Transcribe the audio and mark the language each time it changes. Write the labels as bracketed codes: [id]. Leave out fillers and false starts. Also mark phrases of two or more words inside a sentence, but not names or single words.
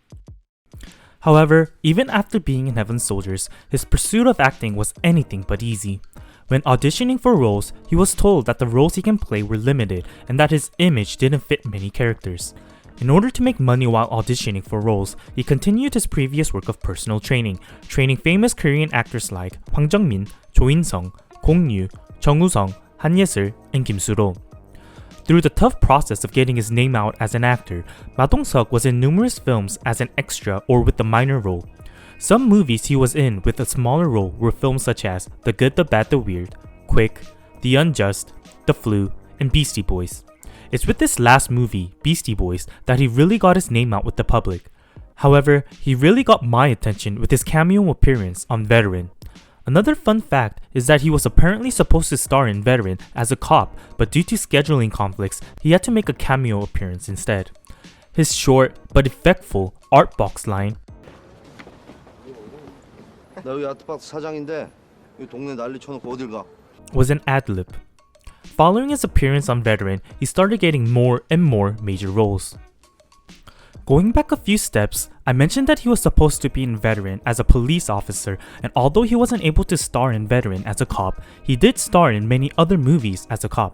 [en] However, even after being in Heaven's Soldiers, his pursuit of acting was anything but easy. When auditioning for roles, he was told that the roles he can play were limited and that his image didn't fit many characters. In order to make money while auditioning for roles, he continued his previous work of personal training, training famous Korean actors like Hwang Jung-min, Jo In-sung, Gong Yoo, Chung Woo-sung, Han Ye-seul, and Kim Soo-ro. Through the tough process of getting his name out as an actor, Ma Dong-Seok was in numerous films as an extra or with a minor role. Some movies he was in with a smaller role were films such as The Good, the Bad, the Weird, Quick, The Unjust, The Flu, and Beastie Boys. It's with this last movie, Beastie Boys, that he really got his name out with the public. However, he really got my attention with his cameo appearance on Veteran. Another fun fact is that he was apparently supposed to star in Veteran as a cop, but due to scheduling conflicts, he had to make a cameo appearance instead. His short but effectful art box line, [ko] 나 여기 아트박스 사장인데 이 동네 난리 쳐놓고 어딜 가? [en] was an ad-lib. Following his appearance on Veteran, he started getting more and more major roles. Going back a few steps, I mentioned that he was supposed to be in Veteran as a police officer, and although he wasn't able to star in Veteran as a cop, he did star in many other movies as a cop.